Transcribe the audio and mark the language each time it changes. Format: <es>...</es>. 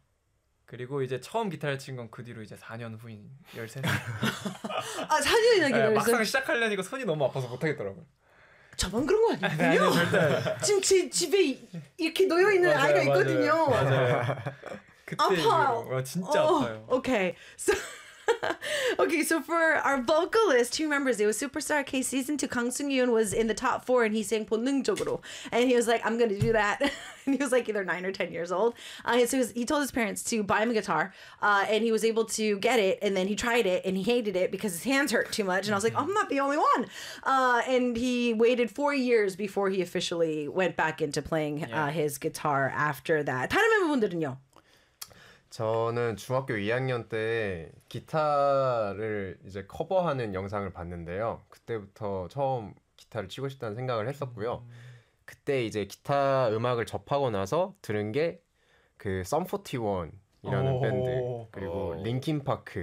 <ko>그리고 이제 처음 기타를 친 건 그 뒤로 이제 4년 후인 13살. 아, 4년이나 기다려. 네, 막상 시작하려니까 손이 너무 아파서 못 하겠더라고요. 저만 그런 거 아니에요? 아니, 절대. 지금 제 집에 이렇게 놓여 있는 아이가 있거든요. 맞아요. 그때 아파. 진짜 아파요.</ko> <en>Okay. So Okay, so for our vocalist, who remembers it was Superstar K season 2, Kang Seung-yoon was in the top 4 and he sang 본능적으로. And he was like, I'm going to do that. And he was like either 9 or 10 years old. And so he told his parents to buy him a guitar and he was able to get it. And then he tried it and he hated it because his hands hurt too much. And I was like, oh, I'm not the only one. And he waited 4 years before he officially went back into playing his guitar after that.</en> <ko>다른 멤버분들은요? 저는 중학교 2학년 때 기타를 이제 커버하는 영상을 봤는데요. 그때부터 처음 기타를 치고 싶다는 생각을 했었고요. 그때 이제 기타 음악을 접하고 나서 들은 게 그 Sum 41이라는 밴드 그리고 링킨 파크.</ko>